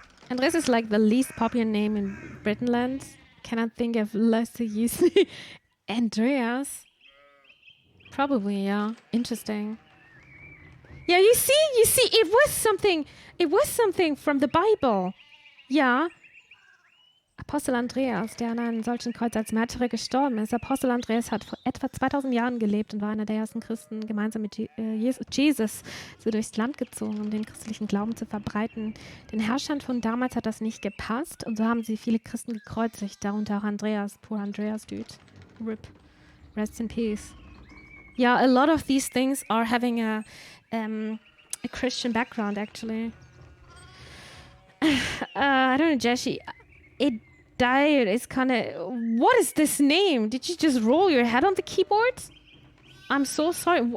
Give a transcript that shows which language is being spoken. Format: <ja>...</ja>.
<en>Andreas is like the least popular name in Britainland. Cannot think of lesser use. Andreas. Probably, yeah. Interesting. Yeah, you see, it was something from the Bible.</en> <de>Ja. Apostel Andreas, der an einem solchen Kreuz als Märtyrer gestorben ist. Apostel Andreas hat vor etwa 2000 Jahren gelebt und war einer der ersten Christen, gemeinsam mit Jesus so durchs Land gezogen, um den christlichen Glauben zu verbreiten. Den Herrschern von damals hat das nicht gepasst und so haben sie viele Christen gekreuzigt, darunter auch Andreas.</de> <en>Poor Andreas, dude. RIP. Rest in peace. Yeah, a lot of these things are having a Christian background, actually. I don't know, Jeshi. It died. It's kind of... What is this name? Did you just roll your head on the keyboard? I'm so sorry.</en>